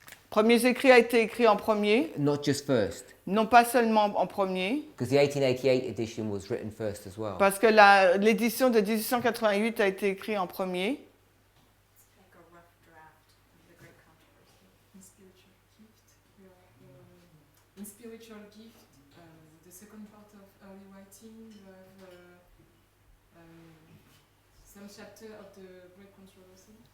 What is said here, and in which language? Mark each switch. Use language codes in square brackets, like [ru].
[fr] Premiers écrits a été écrit en premier, [en] Not just first, [fr] non pas seulement en premier, [en] because the 1888 edition was written first as well. [fr] parce que l'édition de 1888 a été écrite en premier. [en] Like a rough draft of the great controversy. In spiritual gift, in spiritual gift, the second part of early writing, you have some chapter of the great controversy.